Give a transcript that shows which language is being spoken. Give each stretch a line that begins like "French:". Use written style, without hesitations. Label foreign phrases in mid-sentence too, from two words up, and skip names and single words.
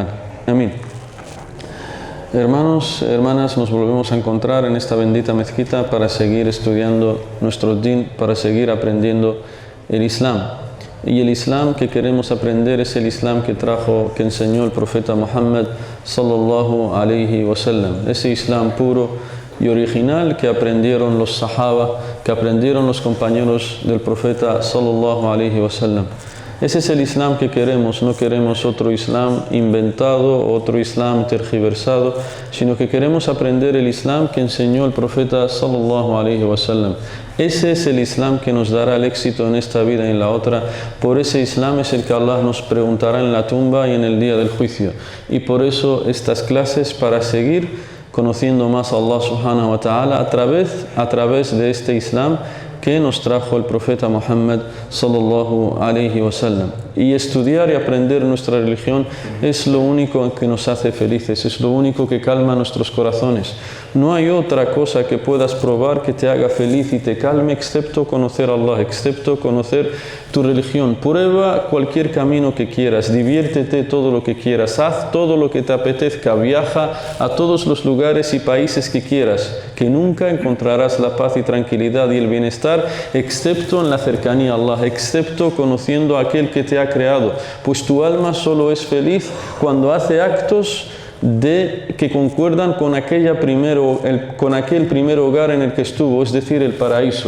Spanish: Amén. Hermanos, hermanas, nos volvemos a encontrar en esta bendita mezquita para seguir estudiando nuestro din, para seguir aprendiendo el Islam. Y el Islam que queremos aprender es el Islam que enseñó el profeta Muhammad
Arabic: صلى الله عليه وسلم.
Spanish: Ese Islam puro y original que aprendieron los Sahaba, que aprendieron los compañeros del profeta
Arabic: صلى الله عليه وسلم.
Spanish: Ese es el Islam que queremos. No queremos otro Islam inventado, otro Islam tergiversado, sino que queremos aprender el Islam que enseñó el profeta
Arabic: صلى الله عليه وسلم.
Spanish: Ese es el Islam que nos dará el éxito en esta vida y en la otra. Por ese Islam es el que Allah nos preguntará en la tumba y en el día del juicio. Y por eso estas clases, para seguir conociendo más a Allah
Arabic: سبحانه وتعالى
Spanish: a través de este Islam que nos trajo el profeta Muhammad
Arabic: صلى الله عليه وسلم.
Spanish: Y estudiar y aprender nuestra religión es lo único que nos hace felices, es lo único que calma nuestros corazones. No hay otra cosa que puedas probar que te haga feliz y te calme excepto conocer a Allah, excepto conocer tu religión. Prueba cualquier camino que quieras, diviértete todo lo que quieras, haz todo lo que te apetezca, viaja a todos los lugares y países que quieras, que nunca encontrarás la paz y tranquilidad y el bienestar excepto en la cercanía a Allah, excepto conociendo a aquel que te ha creado, pues tu alma solo es feliz cuando hace actos que concuerdan con aquel primer hogar en el que estuvo, es decir, el paraíso.